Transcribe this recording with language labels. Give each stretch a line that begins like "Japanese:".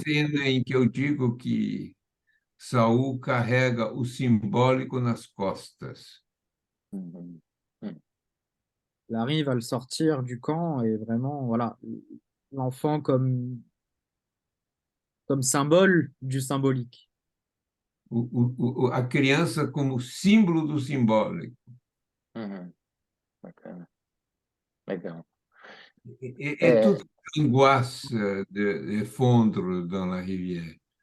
Portuguese: cena em que eu digo que Saul carrega o simbólico nas costas.
French: Il arrive à le sortir du camp et vraiment, voilà, l'enfant comme symbole du symbolique.
Portuguese: A criança como símbolo do simbólico. Bacana. Legal.
French: Et toute l'angoisse de fondre dans la rivière.